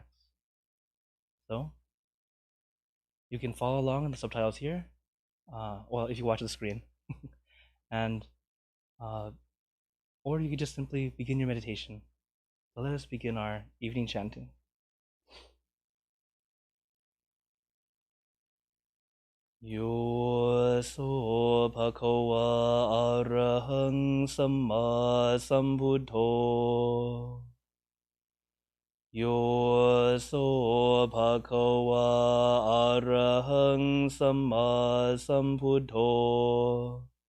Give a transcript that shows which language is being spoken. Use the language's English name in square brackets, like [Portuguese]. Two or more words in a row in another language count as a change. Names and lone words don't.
[English] So, you can follow along in the subtitles here, well, if you watch the screen, and or you can just simply begin your meditation. So let us begin our evening chanting. [Pali] Yo so bhagava arahang samma sambuddho. Yo so bhagava arahang samma sambuddho.